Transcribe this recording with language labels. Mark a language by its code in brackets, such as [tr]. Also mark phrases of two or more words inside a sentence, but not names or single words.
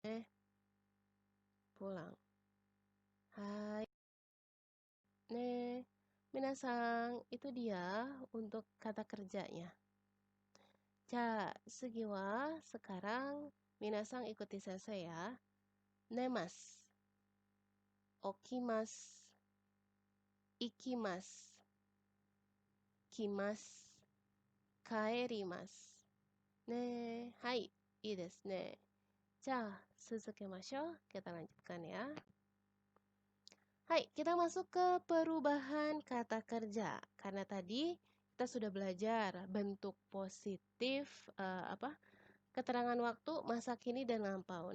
[id] Pulang. Hai. Nih, minasang, itu dia untuk kata kerjanya. [ja] じゃ、次は, [id] sekarang minasang ikuti saya ya. [ja] 寝ます。起きます. 行きます。来ます. 帰ります. ねえ、はい、いいですね. じゃ、続けましょう. [id] Kita lanjutkan ya. Hai, kita masuk ke perubahan kata kerja. Karena tadi kita sudah belajar bentuk positif keterangan waktu, masa kini, dan lampau.